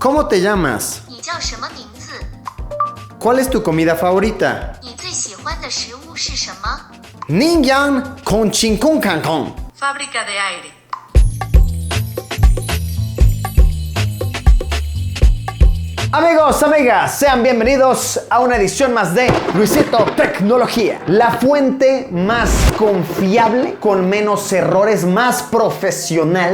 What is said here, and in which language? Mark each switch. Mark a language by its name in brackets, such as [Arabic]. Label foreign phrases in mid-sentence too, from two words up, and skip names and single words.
[Spanish] ¿Cómo te llamas? [Chinese] 你叫什么名字？ [Spanish] ¿Cuál es tu comida favorita? [Chinese] 你最喜欢的食物是什么？ Ningyang con chinkun kankon. [Spanish] Fábrica de aire. Amigos, amigas, sean bienvenidos a una edición más de Luisito Tecnología. La fuente más confiable, con menos errores, más profesional.